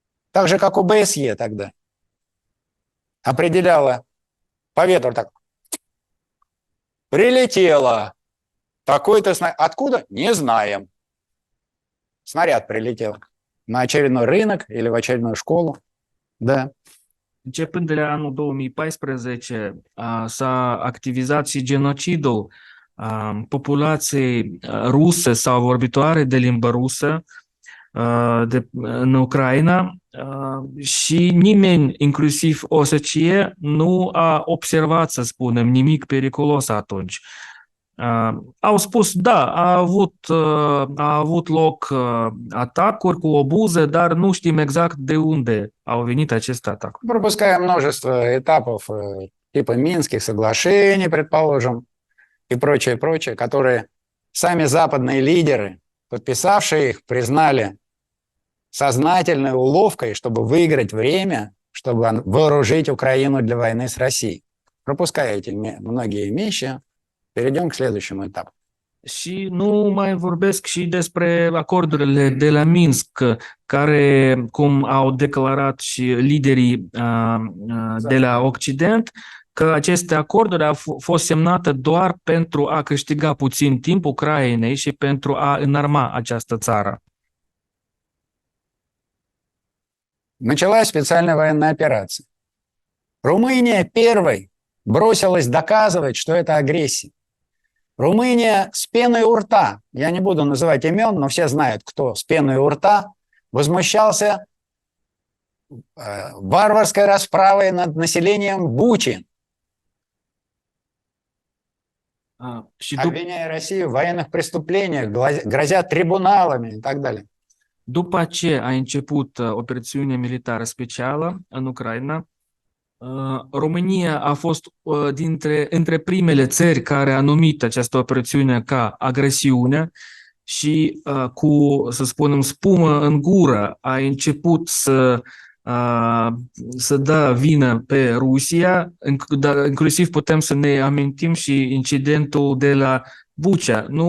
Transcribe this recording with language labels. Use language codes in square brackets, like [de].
[ru] Так же, как ОБСЕ тогда определяла по ветру так. Прилетело. Такой-то снаряд. Откуда? Не знаем. Снаряд прилетел на очередной рынок или в очередную школу. Да. [ro] Începând de la anul 2014 s-a activizat și genocidul populației ruse sau vorbitoare de limbă rusă în Ucraina și nimeni, inclusiv OSCE, nu a observat, să spunem, nimic periculos atunci. Au spus, da, a avut loc atacuri cu obuze, dar nu știm exact de unde au venit aceste atacuri. [ru] Пропуская множество этапов типа Минских соглашений, предположим, и прочее, прочее, которые сами западные лидеры, подписавшие их, признали сознательной уловкой, чтобы выиграть время, чтобы вооружить Украину для войны с Россией. Пропуская эти многие вещи, перейдем к следующему этапу. [ro] Și nu mai vorbesc și despre acordurile de la Minsk, care, cum au declarat și liderii de la Occident, că aceste acorduri au fost semnate doar pentru a câștiga puțin timp Ucrainei și pentru a înarma această țară. [ru] Началась специальная военная операция. Румыния первой бросилась доказывать, что это агрессия. Румыния с пеной у рта, я не буду называть имен, но все знают, кто с пеной у рта, возмущался варварской расправой над населением Бучи, обвиняя Россию в военных преступлениях, грозя трибуналами и так далее. [ro] După ce a început operațiunea militară specială în Ucraina, România a fost între primele țări care a numit această operațiune ca agresiune și cu, să spunem, spumă în gură a început să dă vină pe Rusia, inclusiv putem să ne amintim și incidentul de la Bucea.